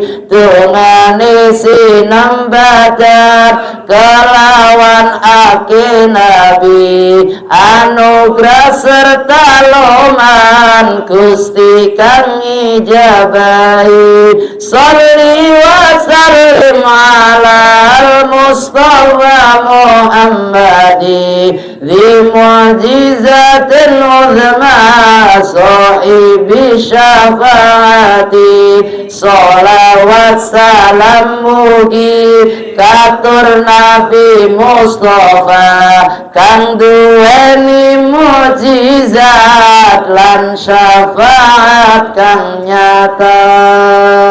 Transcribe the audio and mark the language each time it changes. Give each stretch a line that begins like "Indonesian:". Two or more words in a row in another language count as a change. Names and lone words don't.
Javanese: Tungane sinambadan kelawan ake Nabi anugerah serta loman Gusti kang ijabahi.
Arabic: صلّ وسلّم على المصطفى محمدٍ ذي المعجزة العظمى صاحبِ الشفاعة.
Javanese: Sholawat salam mugi katur Nabi Mustafa kang duweni mukjizat lan syafaat kang nyata.